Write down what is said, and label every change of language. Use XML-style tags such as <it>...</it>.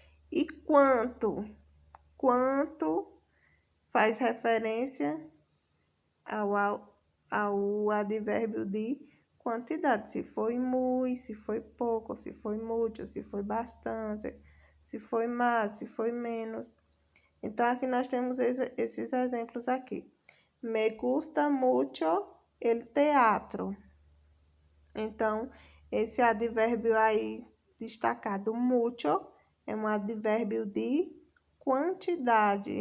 <pt>E quanto faz referência ao advérbio de quantidade. Se foi muito, se foi pouco, se foi muito, se foi bastante, se foi mais, se foi menos. Então, aqui nós temos esses exemplos aqui.</pt> <es>Me gusta mucho el teatro.</es> <pt>Então, esse advérbio aí destacado, mucho, é um advérbio de quantidade.</pt>